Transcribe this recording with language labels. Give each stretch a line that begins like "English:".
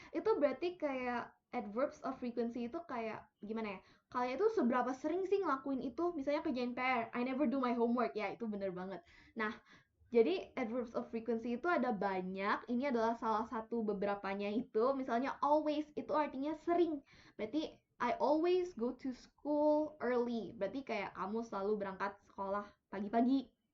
Indonesian: Itu berarti kayak adverbs of frequency itu kayak gimana ya? Kalian itu seberapa sering sih ngelakuin itu? Misalnya kerjain PR,
English: I never do my homework.
Indonesian: Ya, itu bener banget. Nah, jadi adverbs of frequency itu ada banyak. Ini adalah salah satu beberapanya itu. Misalnya always itu artinya sering. Berarti
English: I always go to school early.
Indonesian: Berarti kayak kamu selalu berangkat sekolah pagi-pagi.